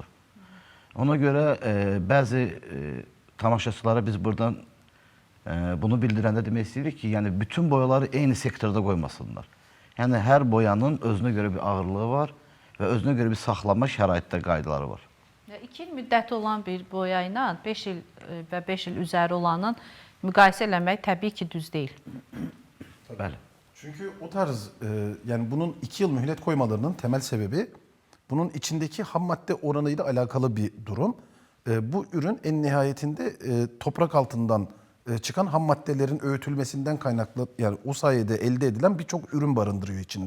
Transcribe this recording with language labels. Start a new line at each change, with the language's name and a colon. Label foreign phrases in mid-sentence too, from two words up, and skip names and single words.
Azerbaijani: Ona görə bəzi tamaşaçılara biz buradan bunu bildirəndə demək istəyirik ki, yəni bütün boyaları eyni sektorda qoymasınlar. Yəni hər boyanın özünə görə bir ağırlığı var və özünə görə bir saxlanma şəraitdə qaydaları var. 2 il müddəti olan bir boya ilə 5 il və 5 il üzəri olanın müqayisə eləmək təbii ki, düz deyil. Bəli.
Turkish: Çünkü o tarz yani bunun 2 yıl mühlet koymalarının temel sebebi bunun içindeki ham madde oranıyla alakalı bir durum. Bu ürün en nihayetinde toprak altından çıkan ham maddelerin öğütülmesinden kaynaklı, yani o sayede elde edilen birçok ürün barındırıyor içinde.